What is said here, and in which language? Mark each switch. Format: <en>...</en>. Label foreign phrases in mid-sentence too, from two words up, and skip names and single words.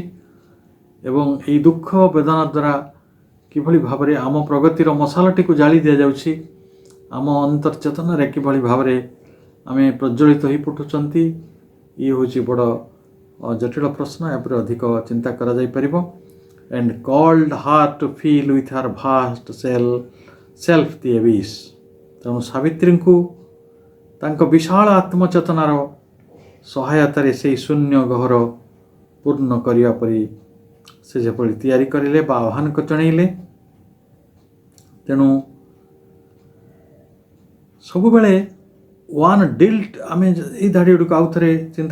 <or>ଏବଂ ଏଇ ଦୁଃଖ ବେଦନା ଦ୍ୱାରା କିଭଳି ଭାବରେ ଆମ ପ୍ରଗତିର ମଶାଲଟିକୁ ଜାଳି ଦିଆଯାଉଛି, ଆମ ଅନ୍ତର୍ଚେତନାରେ କିଭଳି ଭାବରେ ଆମେ ପ୍ରଜ୍ୱଳିତ ହୋଇ ଫୁଟୁଛନ୍ତି, ଇଏ ହେଉଛି ବଡ଼ ଜଟିଳ ପ୍ରଶ୍ନ। ଏହାପରେ ଅଧିକ ଚିନ୍ତା କରାଯାଇପାରିବ।</or> <en>and called her to feel with her vast self the abyss।</en> <or>ତେଣୁ ସାବିତ୍ରୀଙ୍କୁ ତାଙ୍କ ବିଶାଳ ଆତ୍ମଚେତନାର ସହାୟତାରେ ସେହି ଶୂନ୍ୟ ଗହ୍ୱର ପୂର୍ଣ୍ଣ କରିବା ପରି ସେ ଯେପରି ତିଆରି କରିଲେ ବା ଆହ୍ୱାନ ଜଣାଇଲେ। ତେଣୁ ସବୁବେଳେ</or> <en>One dealt,</en> <or>ଆମେ ଏଇ ଧାଡ଼ି ଗୁଡ଼ିକୁ ଆଉ ଥରେ ଚିନ୍ତା</or>